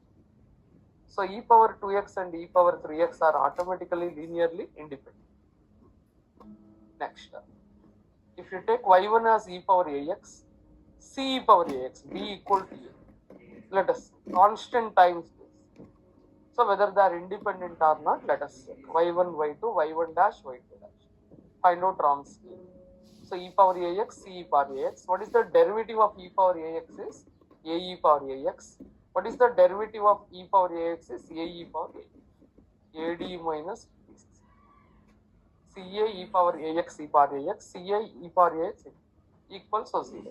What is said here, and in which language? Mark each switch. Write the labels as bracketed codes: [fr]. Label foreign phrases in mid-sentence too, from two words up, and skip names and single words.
[en] So e power 2x and e power 3x are automatically linearly independent. Next, if you take y1 as e power ax, c e power ax, b equal to a. Let us constant times this. So whether they are independent or not, let us check. y1, y2, y1 dash, y2 dash. Find out Wronskian. So e power ax, c e power ax. What is the derivative of e power ax is a e power ax. What is the derivative of e power ax is a e power ax. ad minus bc. ca e power ax e power ax, ca e power ax equals to 0.